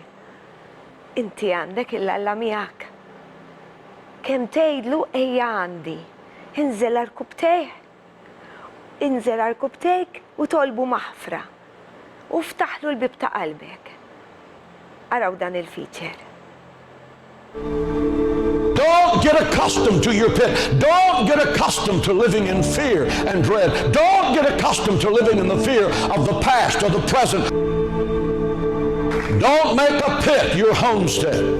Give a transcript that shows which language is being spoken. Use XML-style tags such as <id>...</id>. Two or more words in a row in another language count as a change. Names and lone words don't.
<mt>Inti għandek il-Alla miegħek. Kemm tgħidlu ejja għandi. Inżel għall-kubtejh. Inżel għall-kubtejk u tolbu maħfra. U ftaħlu l-bib ta' qalbek. Araw dan il-feature.</mt> <en>Don't get accustomed to your pit. Don't get accustomed to living in fear and dread. Don't get accustomed to living in the fear of the past or the present. Don't make a pit your homestead.</en>